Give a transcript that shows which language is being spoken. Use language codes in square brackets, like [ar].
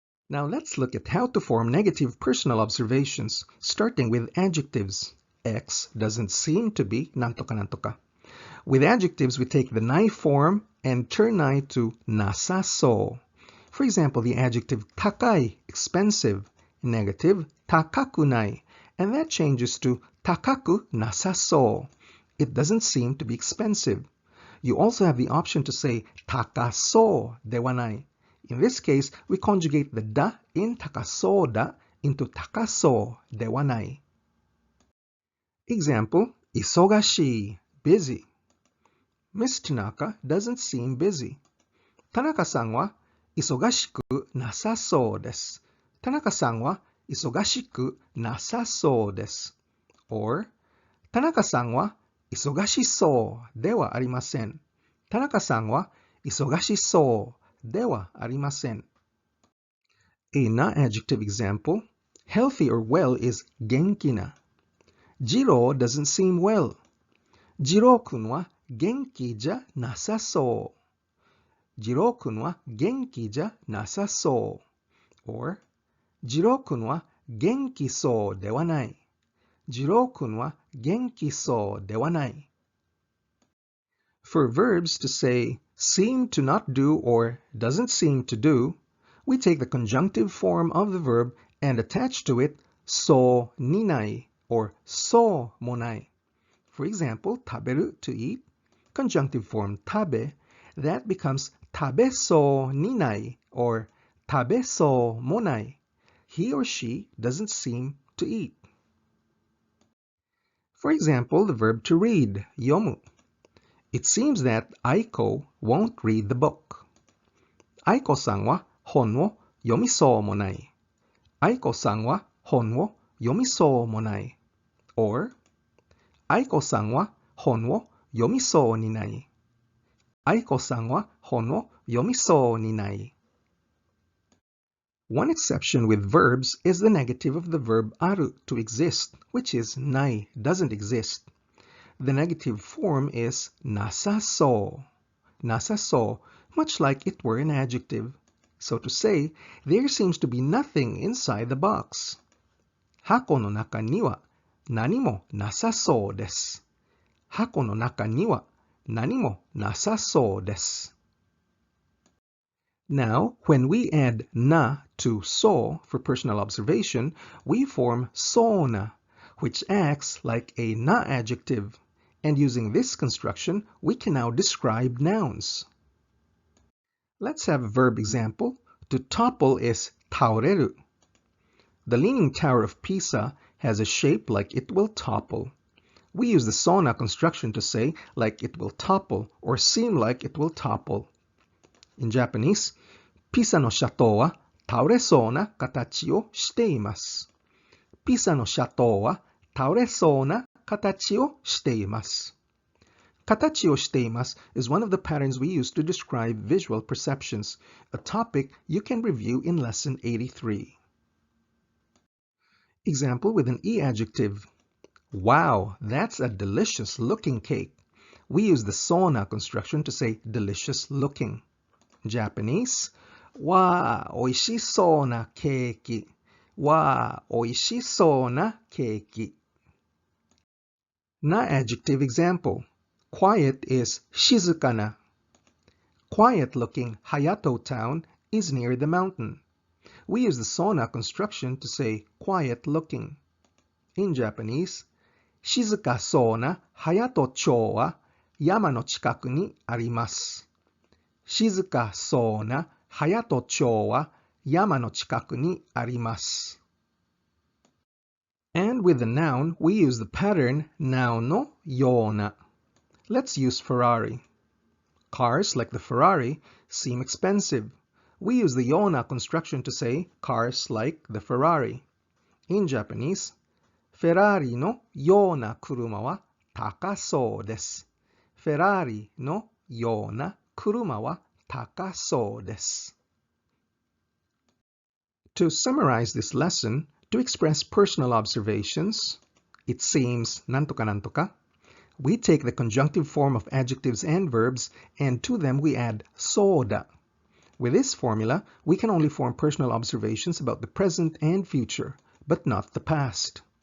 [en] Now let's look at how to form negative personal observations, starting with adjectives. X doesn't seem to be [ja] なんとかなんとか. [en] With adjectives, we take the nai form and turn nai to なさそう. For example, the adjective 高い, expensive, negative 高くない, and that changes to 高くなさそう. It doesn't seem to be expensive. You also have the option to say 高そうではない. In this case, we conjugate the da in 高そうだ [ja] into 高そうではない。 [en] Example, 忙しい busy. Miss Tanaka doesn't seem busy. [ja] 田中さんは忙しくなさそうです。田中さんは忙しくなさそうです。 Or, 田中さんは忙しそうではありません。田中さんは忙しそうではありません。 [en] A na-adjective example, healthy or well is 元気な。ジロー doesn't seem well. [ja] ジロー君は元気じゃなさそう。ジロー君は元気じゃなさそう。 Or, ジロー君は元気そうではない。ジロー君は元気そうではない。 [en] For verbs to say seem to not do or doesn't seem to do, we take the conjunctive form of the verb and attach to it そうにない or そうもない。 For example, 食べる to eat, conjunctive form 食べ, that becomes 食べそうにない or 食べそうもない。 He or she doesn't seem to eat. For example, the verb to read, 読む. It seems that Aiko won't read the book. [ja] Aiko さんは本を読みそうもない。Aiko さんは本を読みそうもない。 Or, Aiko さんは本を読みそうにない。 Aiko さんは本を読みそうにない。 [en] One exception with verbs is the negative of the verb aru, to exist, which is ない, doesn't exist. The negative form is なさそう. なさそう, much like it were an adjective. So to say, there seems to be nothing inside the box. [ja] 箱の中には何もなさそうです。箱の中には何もなさそうです。 [en] Now, when we add na to so for personal observation, we form so na, which acts like a na-adjective. And using this construction, we can now describe nouns. Let's have a verb example. To topple is 倒れる. The Leaning Tower of Pisa has a shape like it will topple. We use the so na construction to say like it will topple or seem like it will topple. In Japanese, [ja] ピサの斜塔は倒れそうな形をしています。ピサの斜塔は倒れそうな形をしています。 [en] 形をしています is one of the patterns we use to describe visual perceptions, a topic you can review in lesson 83. Example with an E adjective. Wow, that's a delicious looking cake. We use the so na construction to say delicious looking. [ja] Japanese, わあ、おいしそうなケーキ。わあ、おいしそうなケーキ。 [en] Na-adjective example. Quiet is 静かな. Quiet-looking Hayato town is near the mountain. We use the so na construction to say quiet-looking. In Japanese, [ja] 静かそうなHayato町は山の近くにあります。静かそうなHayato町は山の近くにあります。 [en] And with the noun, we use the pattern なおのような. Let's use Ferrari. Cars like the Ferrari seem expensive. We use the ような construction to say cars like the Ferrari. In Japanese, [ja] フェラーリのような車は高そうです。フェラーリのような車は高そうです。 [en] To summarize this lesson, to express personal observations, it seems [ja] なんとかなんとか, [en] we take the conjunctive form of adjectives and verbs, and to them we add そうだ. With this formula, we can only form personal observations about the present and future, but not the past.